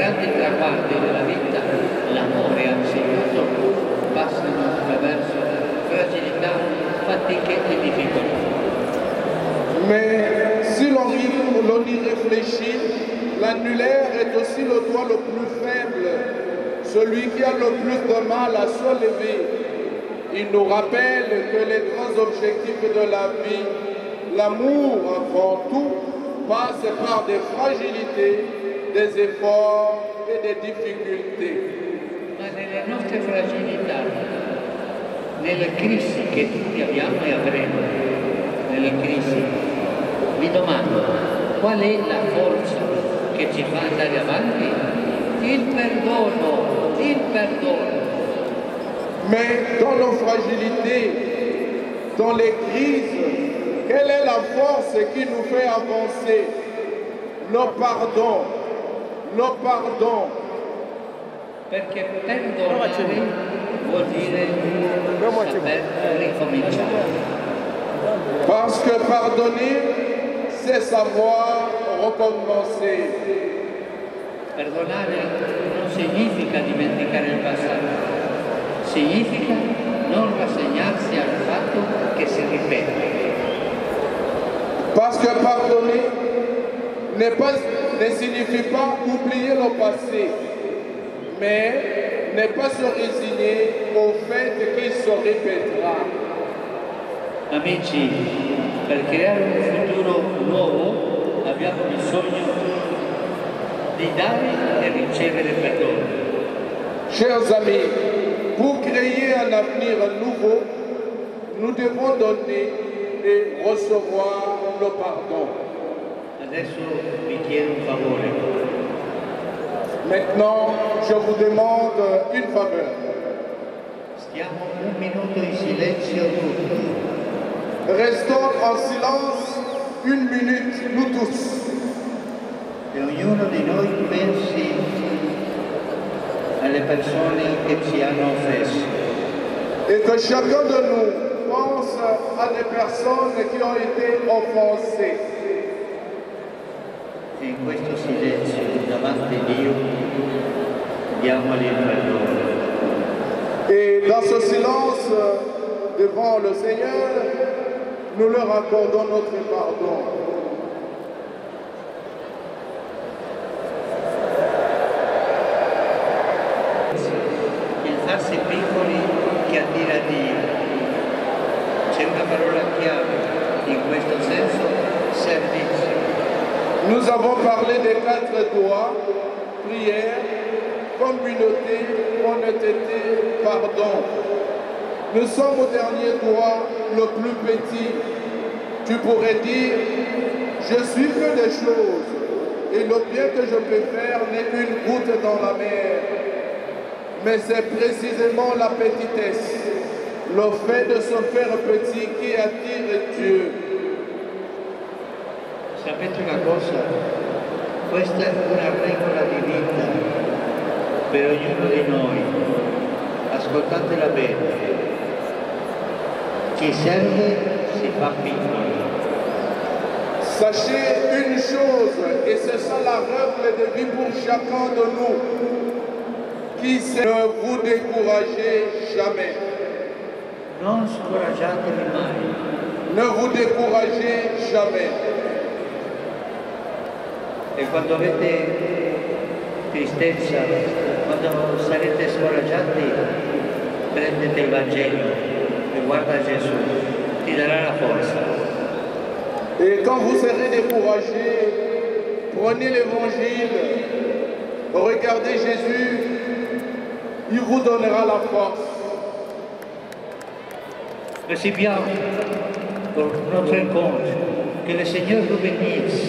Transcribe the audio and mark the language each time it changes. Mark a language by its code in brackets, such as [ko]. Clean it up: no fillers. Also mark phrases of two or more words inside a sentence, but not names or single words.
[it] grandi traguardi della vita, l'amore anzitutto, passano attraverso fragilità, fatiche e difficoltà. [fr] Mais si l'on y réfléchit, l'annulaire est aussi le doigt le plus faible, celui qui a le plus de mal à se lever. Il nous rappelle que les grands objectifs de la vie, l'amour avant tout, passe par des fragilités, des efforts et des difficoltés. [it] Ma nelle nostre fragilità, nelle crisi che tutti abbiamo e avremo, nelle crisi, mi domando qual è la forza che ci fa andare avanti? Il perdono, il perdono. [fr] Mais dans nos fragilités, dans les crises, quelle est la force qui nous fait avancer? nos pardons. [it] Perché perdonare vuol dire saper ricominciare. [fr] Parce que pardonner, c'est savoir recommencer. [it] Perdonare non significa dimenticare il passato, significa non rassegnarsi al fatto che si ripete. [fr] Parce que pardonner ne signifie pas oublier le passé, mais ne pas se résigner au fait qu'il se répétera. [it] Amici, per creare un futuro nuovo abbiamo bisogno di dare e ricevere perdono. [fr] Chers amis, pour créer un avenir nouveau, nous devons donner et recevoir le pardon. [it] Adesso vi chiedo un favore. [fr] Maintenant, je vous demande une faveur. [it] Stiamo un minuto in silenzio tutti. [fr] Restons en silence une minute, nous tous. [it] E ognuno di noi pensi alle persone che ci hanno offeso. [fr] Et que chacun de nous pense à des personnes qui ont été offensées. [it] E in questo silenzio davanti a Dio diamogli il perdono. [fr] Et dans ce silence devant le Seigneur, nous leur accordons notre pardon. [it] Il farsi piccoli che attira Dio. C'è una parola chiave in questo senso, servizio. [fr] Nous avons parlé des 4 doigts, prière, communauté, honnêteté, pardon. Nous sommes au dernier doigt, le plus petit. Tu pourrais dire, je suis que des choses, et le bien que je peux faire n'est qu'une goutte dans la mer. Mais c'est précisément la petitesse, le fait de se faire petit qui attire Dieu. [it] Sapete una cosa? Questa è una regola di vita per ognuno di noi. Ascoltatela bene. Chi serve si fa piccolo. [fr] Sachez une chose, et c'est ça la règle de vie pour chacun de nous. Qui sait, ne vous découragez jamais. [it] Non scoraggiatevi mai. [fr] Ne vous découragez jamais. [it] E quando avete tristezza, quando sarete scoraggiati, prendete il Vangelo e guarda Gesù, ti darà la forza. [fr] Et quand vous serez découragé, prenez l'évangile, regardez Jésus, il vous donnera la force. Recibiamo pour notre rencontre, que le Seigneur vous bénisse.